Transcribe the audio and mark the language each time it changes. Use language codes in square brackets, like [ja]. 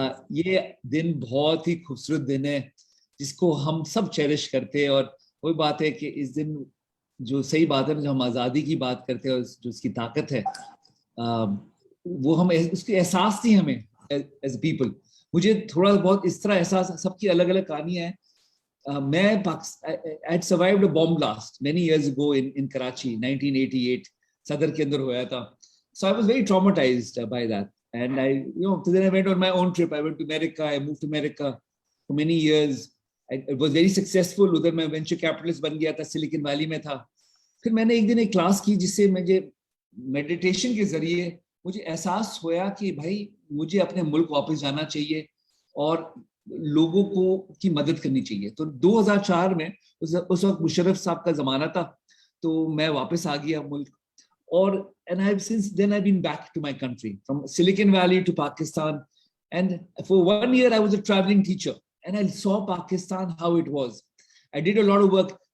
[ur] یہ دن بہت ہی خوبصورت دن ہے جس کو ہم سب چیریش کرتے ہیں, اور وہی بات ہے کہ اس دن جو صحیح بات ہے جو ہم آزادی کی بات کرتے ہیں, جو اس کی طاقت ہے وہ ہم اس کے احساس نہیں ہمیں [en] As people. [ur] مجھے تھوڑا بہت اس طرح احساس, سب کی الگ الگ کہانیاں ہیں. [en] میں I had survived a bomb blast many years ago in Karachi 1988 [ur] صدر کے اندر ہوا تھا. [en] So I was very traumatized by that, and then I went on my own trip. I went to America. I moved to America for many years. It was very successful. [ur] ادھر میں venture capitalist بن گیا تھا, silicon valley میں تھا. پھر میں نے ایک دن ایک کلاس کی جس سے مجھے میڈیٹیشن کے ذریعے مجھے احساس ہوا کہ بھائی مجھے اپنے ملک واپس جانا چاہیے اور لوگوں کو کی مدد کرنی چاہیے. تو 2004 میں اس وقت مشرف صاحب کا زمانہ تھا, تو میں واپس آ گیا ملک. [en] اور and since then I've been back to my country, from Silicon Valley to Pakistan, and for 1 year I was a traveling teacher and I saw Pakistan how it was. I did a lot of work.